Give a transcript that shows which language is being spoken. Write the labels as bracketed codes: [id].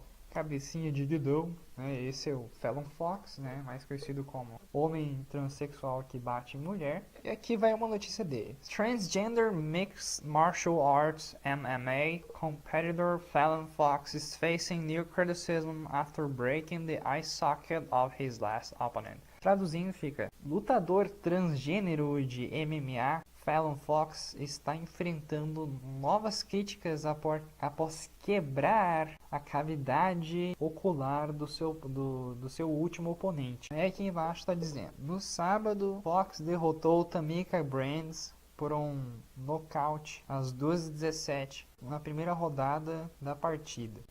[pt] Cabecinha de Didão, né? Esse é o Fallon Fox, né? Mais conhecido como homem transexual que bate em mulher. E aqui vai uma notícia dele. [en] Transgender Mixed Martial Arts MMA competitor Fallon Fox is facing new criticism after breaking the eye socket of his last opponent. [pt] Traduzindo fica, lutador transgênero de MMA Fallon Fox está enfrentando novas críticas após quebrar a cavidade ocular do seu último oponente. Aqui embaixo está dizendo, no sábado, Fox derrotou Tamika Brands por um nocaute às 2h17 na primeira rodada da partida.